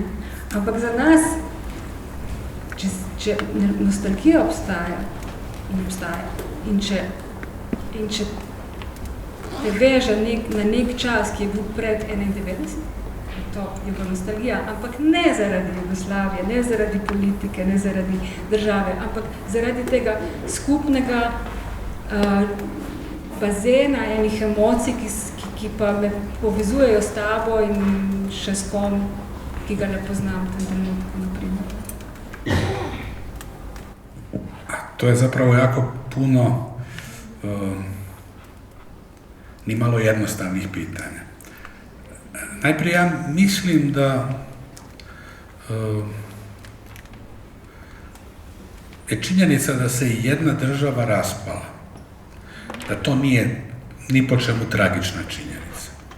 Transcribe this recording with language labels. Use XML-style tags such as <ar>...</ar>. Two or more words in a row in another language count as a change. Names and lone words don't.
<sl>Ampak za nas, če nostalgija obstaja, in če te veže na nek čas, ki je bil pred 91, to je bila nostalgija, ampak ne zaradi Jugoslavije, ne zaradi politike, ne zaradi države, ampak zaradi tega skupnega bazena enih emocij, ki pa me povezujejo s tabo in še s kom, ki ga ne poznam v tem trenutku, naprimer.</sl> <hr>To je zapravo jako puno nimalo jednostavnih pitanja. Najprije ja mislim da je činjenica da se jedna država raspala, da to nije ni po čemu tragična činjenica.</hr>